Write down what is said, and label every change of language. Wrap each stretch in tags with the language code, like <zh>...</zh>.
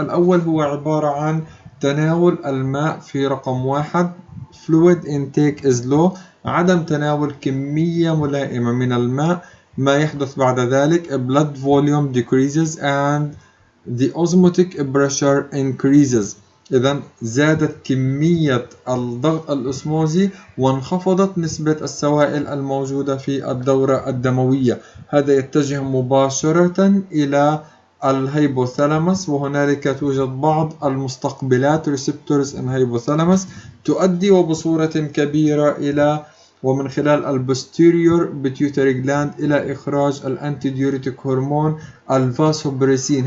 <ar>الأول هو عبارة عن تناول الماء في رقم 1</ar> <en>fluid intake is low،</en> <ar>عدم تناول كمية ملائمة من الماء. ما يحدث بعد ذلك</ar> <en>blood volume decreases and the osmotic pressure increases.</en> <ar>إذا زادت كمية الضغط الأسموزي وانخفضت نسبة السوائل الموجودة في الدورة الدموية. هذا يتجه مباشرة إلى الهيبوثالاموس، وهنالك توجد بعض المستقبلات</ar> <en>receptors in hypothalamus</en> <ar>تؤدي وبصورة كبيرة إلى ومن خلال البوستيريور بيتيوتري جلاند إلى إخراج الأنتيديوريتيك هرمون الفاسوبريسين.</ar>